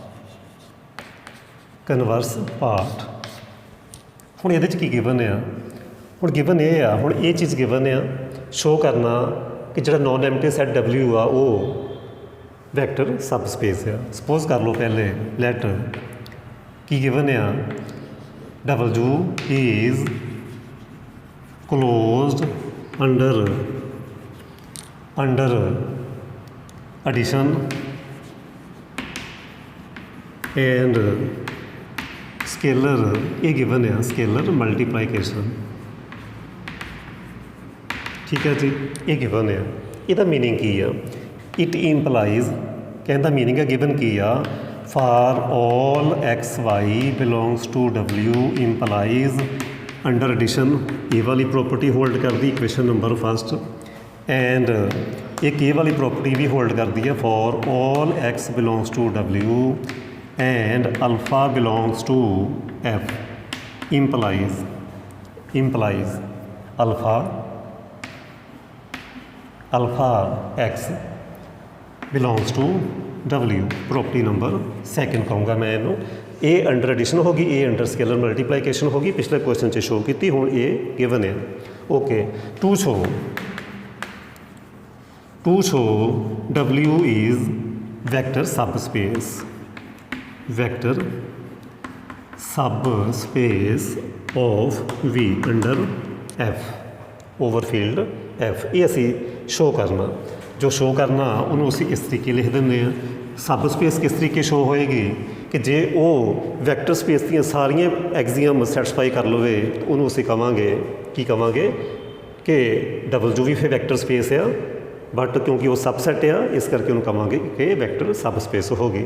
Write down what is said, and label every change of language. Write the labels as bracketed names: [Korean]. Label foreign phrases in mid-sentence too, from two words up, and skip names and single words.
[English] converse part [Punjabi] ਹੁਣ ਇਹਦੇ 'ਚ ਕੀ ਗਿਵਨ ਆ? ਹੁਣ ਗਿਵਨ ਇਹ ਆ, ਹੁਣ ਇਹ ਚੀਜ਼ ਗਿਵਨ ਆ, ਸ਼ੋ ਕਰਨਾ ਕਿ ਜਿਹੜਾ [English] non empty set [Punjabi] W ਆ ਉਹ [English] vector sub space [Punjabi] ਆ। ਸਪੋਜ਼ ਕਰ ਲਓ ਪਹਿਲੇ ਲੈਟ ਕੀ ਗਿਵਨ ਆ, [English] W is closed under addition and scalar, [Punjabi] ਇਹ ਗਿਵਨ ਆ [English] scalar multiplication। [Punjabi] ਠੀਕ ਹੈ ਜੀ, ਇਹ ਗਿਵਨ ਆ। ਇਹਦਾ ਮੀਨਿੰਗ ਕੀ ਆ? [English] it implies, [Punjabi] ਕਹਿੰਦਾ ਮੀਨਿੰਗ ਹੈ ਗਿਵਨ ਕੀ ਆ, [English] for all x y belongs to W implies under addition, [Punjabi] ਇਹ ਵਾਲੀ [English] property hold [Punjabi] ਕਰਦੀ [English] equation number first. ਐਂਡ [Punjabi] ਇੱਕ ਇਹ ਵਾਲੀ ਪ੍ਰੋਪਰਟੀ ਵੀ ਹੋਲਡ ਕਰਦੀ ਹੈ [English] ਫॉर all x belongs to W and alpha belongs to F implies alpha x belongs to W। property number second [Punjabi] ਕਹੂੰਗਾ ਮੈਂ ਇਹਨੂੰ। ਇਹ [English] under addition [Punjabi] ਹੋ ਗਈ, ਇਹ [English] under scalar multiplication [Punjabi] ਹੋ ਗਈ, ਪਿਛਲੇ ਕੁਐਸਚਨ 'ਚ ਸ਼ੋ ਕੀਤੀ, ਹੁਣ ਇਹ ਗਿਵਨ ਹੈ। [English] okay, to show W is vector subspace of V under F over field F। [Punjabi] ਇਹ ਅਸੀਂ ਸ਼ੋ ਕਰਨਾ, ਜੋ ਸ਼ੋ ਕਰਨਾ ਉਹਨੂੰ ਅਸੀਂ ਇਸ ਤਰੀਕੇ ਲਿਖ ਦਿੰਦੇ ਹਾਂ। ਸਬ ਸਪੇਸ ਕਿਸ ਤਰੀਕੇ ਸ਼ੋ ਹੋਏਗੀ ਕਿ ਜੇ ਉਹ [English] vector space [Punjabi] ਦੀਆਂ ਸਾਰੀਆਂ [English] axiom satisfy [Punjabi] ਕਰ ਲਵੇ, ਉਹਨੂੰ ਅਸੀਂ ਕਵਾਂਗੇ ਕੀ ਕਵਾਂਗੇ ਕਿ W ਵੀ ਫਿਰ [English] vector space [Punjabi] ਆ, ਬਟ ਕਿਉਂਕਿ ਉਹ ਸਬਸੈਟ ਆ ਇਸ ਕਰਕੇ ਉਹਨੂੰ ਕਵਾਂਗੇ ਕਿ [English] vector sub space [Punjabi] ਹੋਗੀ।